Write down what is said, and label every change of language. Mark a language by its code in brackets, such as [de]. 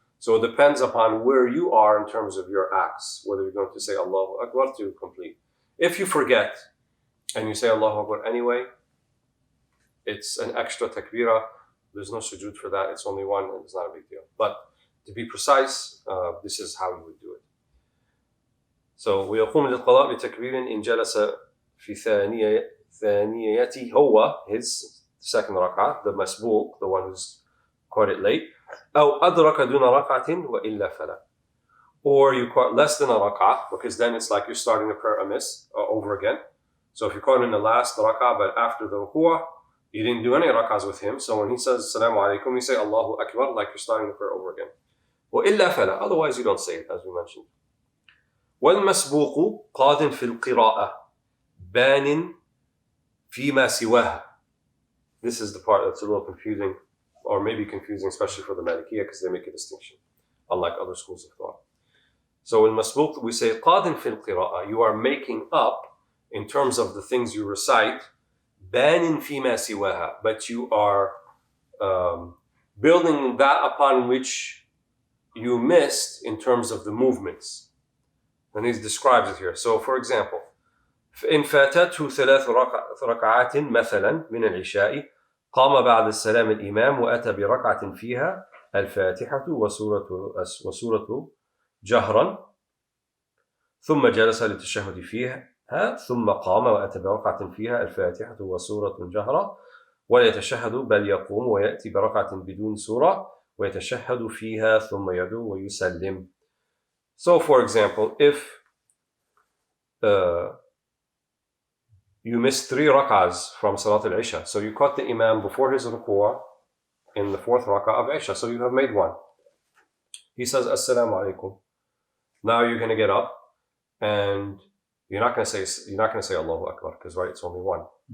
[en] So it depends upon where you are in terms of your acts, whether you're going to say Allahu Akbar to complete. If you forget and you say Allahu Akbar anyway, it's an extra takbirah. There's no sujood for that. It's only one, and it's not a big deal. But to be precise, this is how you would do it. [ar] So ويقوم للقضاء بتكبير إن جلس في ثانيته هو, [en] his second rak'ah, the masbuq, the one who's caught it late, [ar] أو أدرك دون ركعة وإلا فلا. [en] Or you caught less than a rak'ah, because then it's like you're starting the prayer amiss over again. So if you caught in the last rak'ah but after the ruku'ah, You didn't do any rak'ahs with him, so when he says Assalamu alaikum, you say Allahu Akbar like you're starting the prayer over again. [ar] وإلا فلا, [en] otherwise you don't say it, as we mentioned. [ar] والمسبوق قاد في القراءة بان فيما سواها. [en] This is the part that's a little confusing, or maybe confusing, especially for the Malikiyah, because they make a distinction, unlike other schools of thought. So in Masbuq, we say [ar] قاد في القراءة. [en] You are making up, in terms of the things you recite, [ar] بان فيما سواها, [en] but you are building that upon which you missed in terms of the movements. And he describes it here. [ar] So for example, إن فاتته 3 ركعات مثلا من العشاء قام بعد السلام الإمام وأتى بركعة فيها الفاتحة وسورة جهرا ثم جلس للتشهد فيها ثم قام وأتى بركعة فيها الفاتحة وسورة جهرا ولا يتشهد بل يقوم ويأتي بركعة بدون سورة ويتشهد فيها ثم يدعو ويسلم. [en] So for example, if you missed 3 rak'ahs from Salat al-Isha, so you caught the Imam before his ruku'ah in the 4th rak'ah of Isha, so you have made 1. He says Assalamu alaikum. Now you're going to get up, and you're not going to say Allahu Akbar, because right, it's only 1.